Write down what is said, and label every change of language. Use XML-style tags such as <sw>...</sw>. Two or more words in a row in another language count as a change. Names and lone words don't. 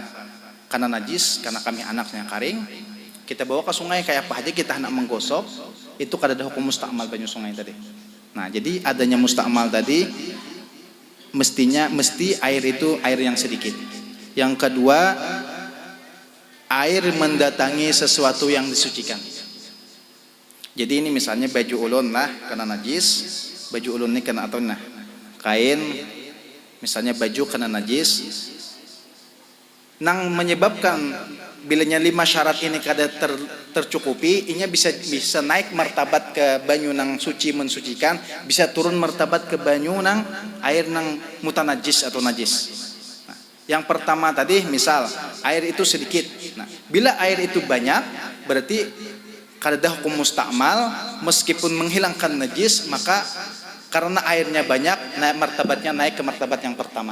<bjn>Karena najis, karena kami anaknya karing, kita bawa ke sungai kayak apa aja kita hendak menggosok, itu kada ada hukum mustakmal banyu sungai tadi.</bjn> <id>Nah, jadi adanya mustakmal tadi mesti air itu air yang sedikit. Yang kedua air mendatangi sesuatu yang disucikan.</id> <bjn>Jadi ini misalnya baju ulun lah kena najis, baju ulun ini kena atau nah kain, misalnya baju kena najis, nang menyebabkan bilanya 5 syarat ini kada tercukupi, inya bisa naik martabat ke banyu nang suci mensucikan, bisa turun martabat ke banyu nang air nang mutanajis atau najis.</bjn> <id>Yang pertama tadi misal air itu sedikit.</id> <bjn>Nah, bila air itu banyak berarti kada hukum mustakmal meskipun menghilangkan najis, maka karena airnya banyak martabatnya naik ke martabat yang pertama.</bjn>